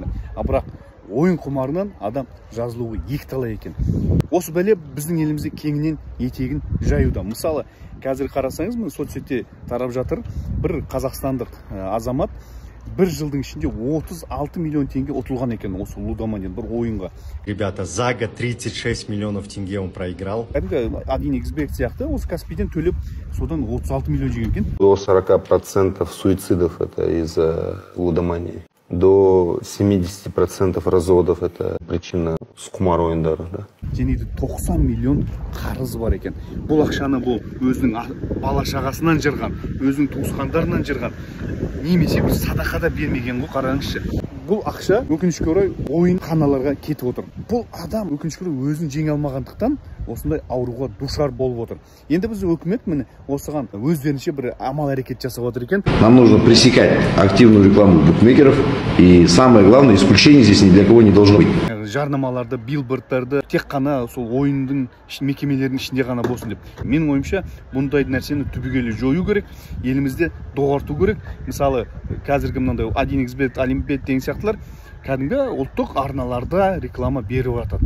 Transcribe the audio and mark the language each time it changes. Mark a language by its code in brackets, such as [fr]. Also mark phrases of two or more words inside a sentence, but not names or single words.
[kk] Бірақ ойын құмарынан адам жазылуы екіталай екен. Осы бәле біздің елімізде кеңінен етегін жаюда. Мысалы, қазір қарасаңыз, соцсетте тарап жатыр, бір қазақстандық азамат бір жылдың ішінде 36 миллион теңге ұтылған екен осы лудоманиядан бір ойынға. [ru] Ребята, за год 36 миллионов тенге он проиграл. [kk] Кәдімгі 1xbet сияқты осы Каспийден төлеп содан 36 миллион жеңген екен. [ru] До 40% суицидов это из-за лудомании. До 70% разводов это причина с [kk] құмар ойындары. Және 90 миллион қарызы бар екен. Бұл ақшаны бұл өзінің бала шағасынан жырған, өзінің туысқандарынан жырған, немесе бір садақада бермеген ғой, қараңызшы. Бұл ақша өкінішке орай ойын қаналарға кетіп отыр. Бұл адам өкінішке орай өзін жеңе алмағандықтан осындай ауруға душар болып отыр. Енді біз өкімет міне осыған өздерінше бір амал әрекет жасап отыр екен. [ru] Нам нужно пресекать активную рекламу букмекеров, и самое главное, исключение здесь ни для кого не должно быть. [kk] Жарнамаларды, билбордтарды тек қана сол ойындың мекемелерінің ішінде ғана болсын деп. Менің ойымша, бұндай нәрсені түбегейлі жою керек, елімізде доғарту керек. Мысалы, қазіргі мынандай 1xbet, Олимпиад деген сияқтылар кәдімгі ұлттық арналарда реклама беріп жатады.